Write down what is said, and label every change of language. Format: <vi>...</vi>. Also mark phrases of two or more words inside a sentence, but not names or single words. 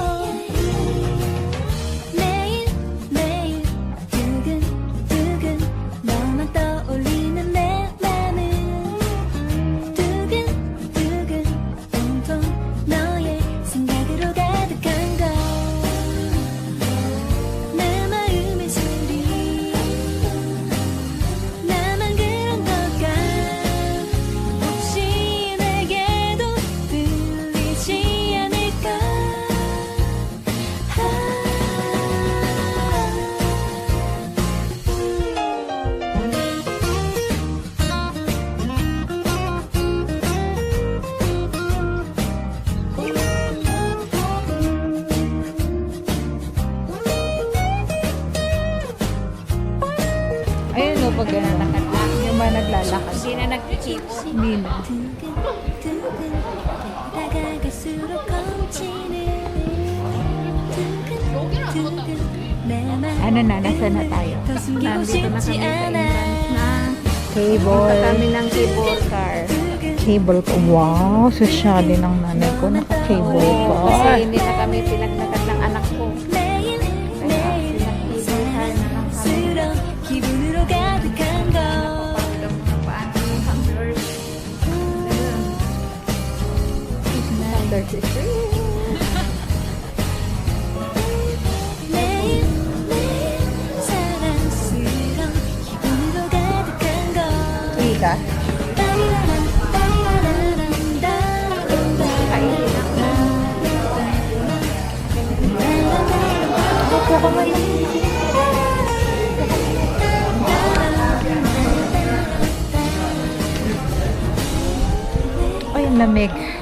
<ko>매일매일 두근두근 너만 떠올리는 내 맘은 두근두근 온통 너의 생각으로 가득한 걸 내 마음의 소리 나만 그런 걸까 혹시 내게도 들리지 않을까</ko> <tl>Ayun o, pag gano'n. Yung ba naglalakad? Hindi na nag-keyboard. Hindi na.</tl> <ko>두근두근 다가갈수록 검지는 두근두근 내</ko> <tl>Ano na, nasa na tayo?</tl> <ko>더 숨기고</ko> <tl>Nandito na</tl> <ko>싶지</ko> <tl>kami sa</tl> <ko>않아</ko> <tl>entrance na. Punta Cable. kami ng</tl> <en>cable car. Cable car. Wow,</en> <tl>sosyali ng nanay ko. Naka-cable Kasi car. hindi na kami pinaglakad ng anak ko.</tl> <ko>매일 매일 사랑스러운 기분으로 가득한 걸 매일 매일 사랑스러운 기분으로 가득한 걸</ko> <tl>Ika. Opo ka man. Ay, ang lamig.</tl>